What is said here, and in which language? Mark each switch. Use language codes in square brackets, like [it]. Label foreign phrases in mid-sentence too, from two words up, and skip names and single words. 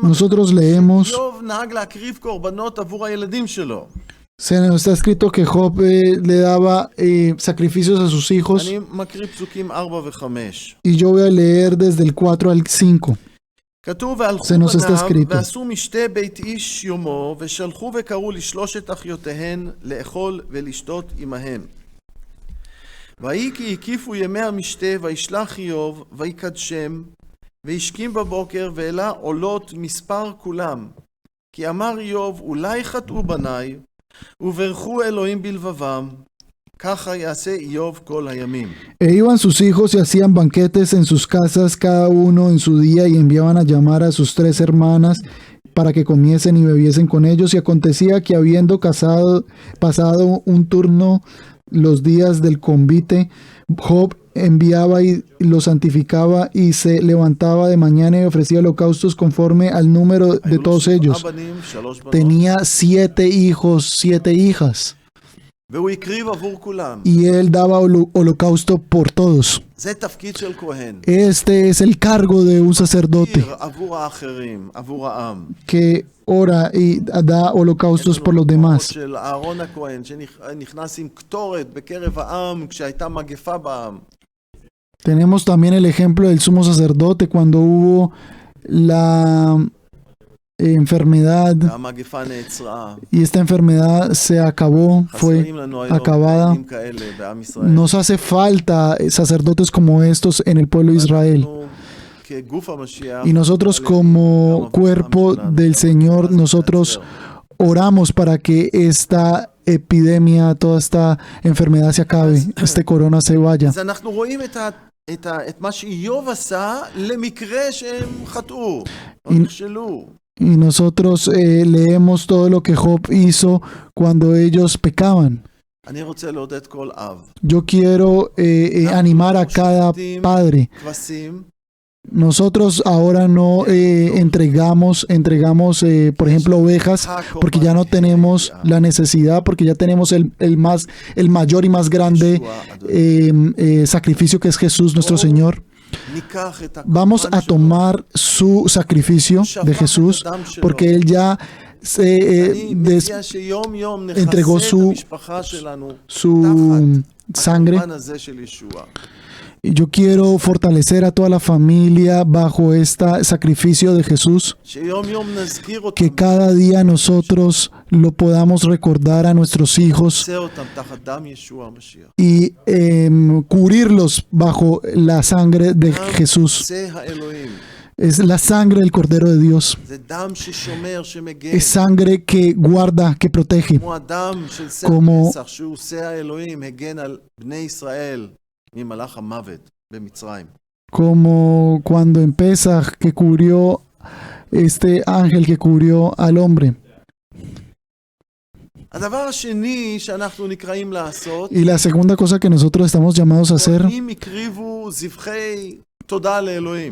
[es] Nosotros leemos, [he] איוב נהג להקריב קורבנות עבור הילדים שלו. [es] se nos está escrito que Job le daba sacrificios a sus hijos, [he] אני מקריא פסוקים 4 ו-5. [es] y yo voy a leer desde el 4 al 5. [he] כתוב והלכו [es] Se nos está [he] בניו [es] escrito. [he] ועשו משתה בית איש יומו ושלחו וקראו לשלושת אחיותיהן לאכול ולשתות עמהן. ויהי כי הקיפו ימי המשתה וישלח איוב ויקדשם וישכים בבוקר ואלה עולות מספר כולם. כי אמר איוב אולי חטאו בניי וברכו אלוהים בלבבם. ככה יעשה איוב כל הימים. [es] E iban sus hijos y hacían banquetes en sus casas, cada uno en su día, y enviaban a llamar a sus 3 hermanas para que comiesen y bebiesen con ellos. Y acontecía que habiendo pasado un turno los días del convite, Job enviaba y los santificaba y se levantaba de mañana y ofrecía holocaustos conforme al número de todos ellos. Tenía 7 hijos, 7 hijas. [he] והוא הקריב עבור כולם. [es] Y él daba holocausto por todos. [he] זה תפקיד של כהן. [es] Este es el cargo de un sacerdote [he] עבור האחרים, עבור העם. [es] que ora y da holocaustos por los demás. [he] של אהרון הכהן שנכנס עם קטורת בקרב העם כשהייתה מגפה בעם. [es] Tenemos también el ejemplo del sumo sacerdote cuando hubo la enfermedad [he] המגפה נעצרה. [es] y esta enfermedad se acabó, fue [he] חסרים לנו היום [es] acabada. [he] עדים כאלה בעם ישראל. [es] Nos hace falta sacerdotes como estos en el pueblo de Israel. [he] אנחנו כגוף המשיח, [es] Y nosotros como cuerpo del Señor, nosotros oramos para que esta epidemia, toda esta enfermedad se acabe, este corona se vaya. [he] אז אנחנו רואים את מה שאיוב עשה למקרה שהם חטאו, או נכשלו. [es] Y nosotros leemos todo lo que Job hizo cuando ellos pecaban. [he] אני רוצה לעודד כל אב. [es] Yo quiero animar a cada padre. [he] כבשים, [es] Nosotros ahora no entregamos, por ejemplo, ovejas, porque ya no tenemos la necesidad, porque ya tenemos el mayor y más grande sacrificio que es Jesús nuestro Señor. [he] ניקח את [es] Vamos a tomar su sacrificio de Jesús, porque Él ya [he] אני מציע שיום יום [es] entregó [he] נחסה את המשפחה שלנו [es] su sangre. [he] הקורבן הזה של ישוע. [es] Y yo quiero fortalecer a toda la familia bajo este sacrificio de Jesús, [he] שיום יום נזכיר אותם, [es] que cada día nosotros lo podamos recordar a nuestros hijos [he] נעשה אותם תחת דם ישוע המשיח. [es] y cubrirlos bajo la sangre de Jesús. [he] זה האלוהים. [es] Es la sangre del Cordero de Dios. [he] זה דם ששומר, שמגן. [es] Es sangre que guarda, que protege. [he] כמו הדם של סר כמו- פסח, שהוא שא האלוהים, הגן על בני ישראל ממלאך המוות במצרים. [es] Como cuando en Pesaj que cubrió este ángel que cubrió al hombre. [he] הדבר השני שאנחנו נקראים לעשות, [es] Y la segunda cosa que nosotros estamos llamados a hacer [he] כהנים הקריבו זבחי תודה לאלוהים.